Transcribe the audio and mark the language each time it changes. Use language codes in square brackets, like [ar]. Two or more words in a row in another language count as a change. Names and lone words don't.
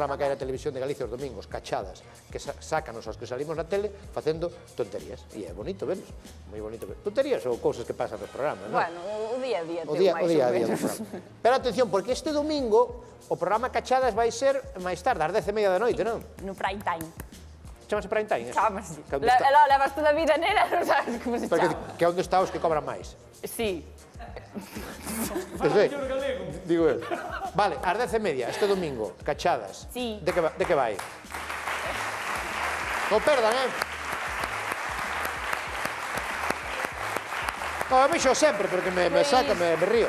[gl] programa que hai na televisión de Galicia os domingos, Cachadas, que sácanos aos que salimos na tele facendo tonterías. E é bonito verlos, moi bonito ver. Tonterías ou cousas que pasan nos programas, non? bueno, o día a día O teu día máis a ou día do menos. programa. Pero atención, porque este domingo o programa Cachadas vai ser máis tarde, ás 10:30 da noite, non? [en] No prime time. [gl] Chamase [en] prime time, [gl] eso? Chámase. Que onde está- Levas toda a vida nela, non sabes como se Porque chama. que onde está os que cobran máis. Sí. Eu sei. Digo eu. Vale, ás 10:30, este domingo, Cachadas. Sí. De que vai? Non perdan, No, a mí xo sempre, porque me saca, me río.